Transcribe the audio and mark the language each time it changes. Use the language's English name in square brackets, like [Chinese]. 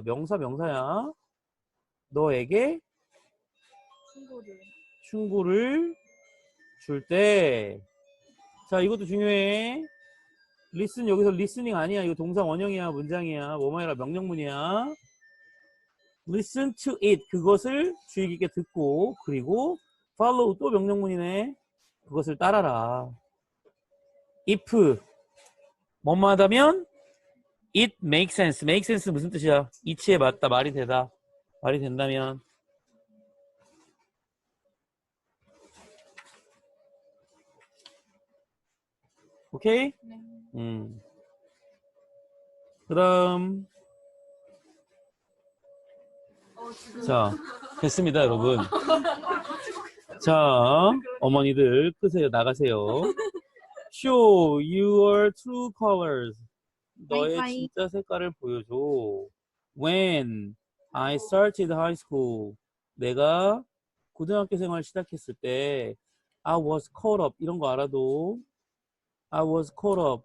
[Korean] 명사야. 너에게 충고를 줄 때. 자, 이것도 중요해. listen 여기서 listening 아니야. 이거 동사 원형이야. 문장이야. 뭐뭐 해라. 명령문이야. listen to it. 그것을 주의 깊게 듣고 그리고 follow 또 명령문이네. 그것을 따라라. [English] if 뭐뭐하다면 it makes sense. [Korean] make sense 무슨 뜻이야? 이치에 맞다. 말이 되다. 말이 된다면 오케이? 네. 그 다음 지금. 자 됐습니다 여러분. 자 어머니들 끄세요. 나가세요. [English] Show your true colors. 너의 [Korean] 바이바이. 진짜 색깔을 보여줘. [English] When I started high school. [Korean] 내가 고등학교 생활 시작했을 때 I was caught up. [English] 이런 거 알아도 I was caught up.